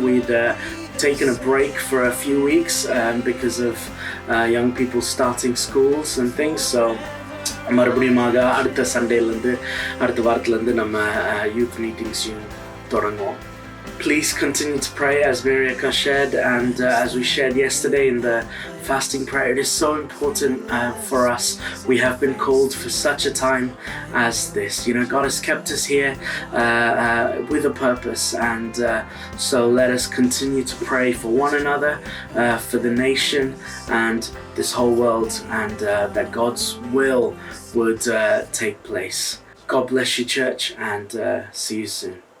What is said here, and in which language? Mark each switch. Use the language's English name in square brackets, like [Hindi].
[English] We'd taken a break for a few weeks because of young people starting schools and things. [Tamil] So மறுபடியுமாக அடுத்த சண்டேலேருந்து அடுத்த வாரத்துலேருந்து நம்ம youth மீட்டிங்ஸையும் தொடங்குவோம். [English] Please continue to pray as Miriaka shared and as we shared yesterday in the fasting prayer. It is so important for us. We have been called for such a time as this. You know, God has kept us here with a purpose, and so let us continue to pray for one another, for the nation and this whole world, and that God's will would take place. God bless you, church, and see you soon.